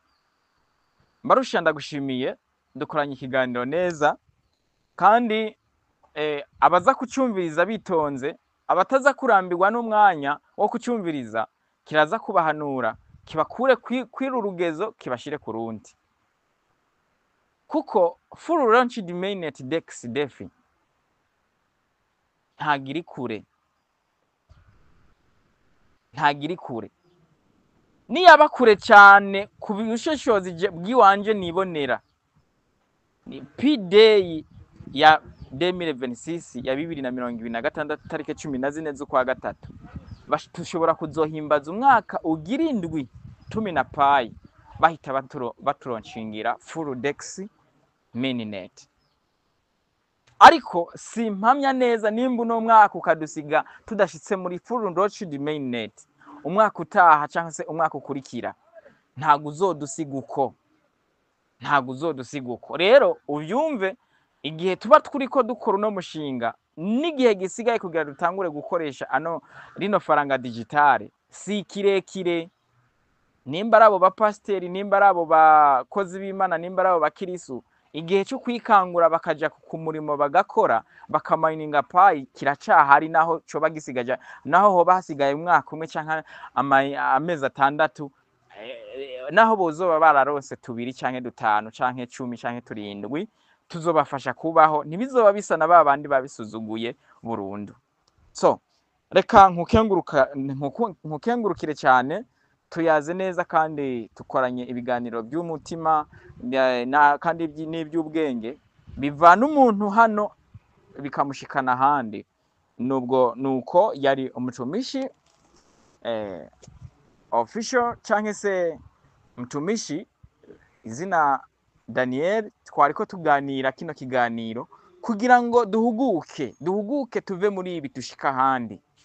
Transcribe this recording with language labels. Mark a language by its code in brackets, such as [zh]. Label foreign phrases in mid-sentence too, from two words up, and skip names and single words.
[rn] Mbarusha, ndagushimiye, dukoranye ikiganiro neza, kandi abaza kucyumviriza bitonze, abataza kurambirwa n'umwanya wo kucyumviriza, kiraza kubahanura kibakure kwira urugezo kibashire ku rundi, kuko [en] full launched mainnet dex defi [rn] ntagiri kure, ntagiri kure. Niyaba kure cyane ku bushoshozi bw'iwanje nibonera, ni P-Day ya 2026 ya 2026 tariki 14 z'ukwa gatatu, tushobora kuzohimbaza umwaka ugira indwi tumi na payi bahita baturoncingira [en] full dex mainnet. [rn] Ariko simpamya neza nimba uno mwaka ukadusiga tudashitse muri [en] full launched mainnet, [rn] umwaka utaha cyangwa se umwaka ukurikira ntago uzodusiga uko, ntago uzodusiga uko. Rero ubyumve, igihe tuba turiko dukora uno mushinga n'igihe gisigaye kugira dutangure gukoresha rino faranga digitale si kirekire. Nimba arabo bapasiteri, nimba arabo bakozi b'Imana, nimba arabo bakirisu, igihe cyo kwikangura bakaja ku murimo bagakora bakamayininga payi kiracahari, naho coba gisigaje, naho hoba hasigaye umwaka umwe canke amezi 6, naho bozoba bararose 2 canke 5 canke 10 canke 7, tuzobafasha kubaho, ntibizoba bisa na babandi babisuzuguye burundu. So reka nkukengurukire cyane, tuyaze neza kandi tukoranye ibiganiro by'umutima kandi n'iby'ubwenge bivana umuntu hano bikamushikana ahandi. Nubwo nuko yari umutumishi official cyangwa se mtumishi izina Daniel, twariko tuganira kino kiganiro kugira ngo duhuguke tuve muri ibi tushika ahandi.